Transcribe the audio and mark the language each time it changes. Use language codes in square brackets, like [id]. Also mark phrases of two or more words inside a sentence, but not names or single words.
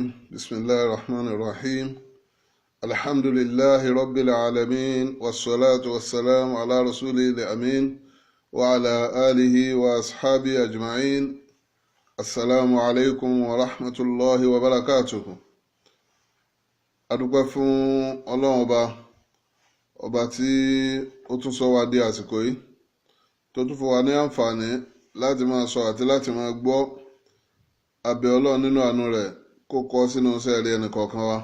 [ar] بسم الله الرحمن الرحيم. الحمد لله رب العالمين، والصلاة والسلام على رسوله الأمين وعلى آله وأصحابه أجمعين. السلام عليكم ورحمة الله وبركاته. [yo] adúpẹ́ fún Ọlọ́run ọba tí ó tún sọ wá di àsìkò yìí, tó tún fún wa ní àǹfààní láti máa sọ àti láti máa gbọ́. Abẹ́ Ọlọ́run nínú àánú rẹ̀ kó kọ sínú sẹ́ẹ̀rí ẹnì kọ̀ọ̀kan wa.